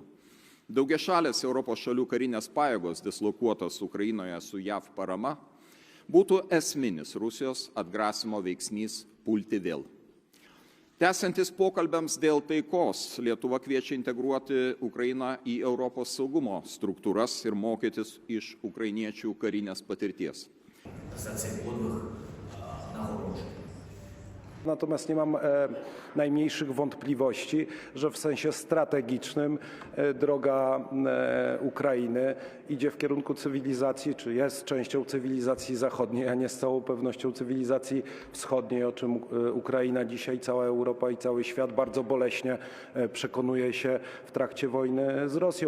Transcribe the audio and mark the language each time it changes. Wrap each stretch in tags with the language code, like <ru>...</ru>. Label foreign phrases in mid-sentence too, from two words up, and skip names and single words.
<lt>Daugiašalės Europos šalių karinės pajėgos dislokuotos Ukrainoje su JAV parama būtų esminis Rusijos atgrasimo veiksnys pulti vėl. Tęsiantis pokalbiams dėl taikos, Lietuva kviečia integruoti Ukrainą į Europos saugumo struktūras ir mokytis iš ukrainiečių karinės patirties.</lt> <pl>Natomiast nie mam najmniejszych wątpliwości, że w sensie strategicznym droga Ukrainy idzie w kierunku cywilizacji, czy jest częścią cywilizacji zachodniej, a nie z całą pewnością cywilizacji wschodniej, o czym Ukraina dzisiaj, cała Europa i cały świat bardzo boleśnie przekonuje się w trakcie wojny z Rosją.</pl>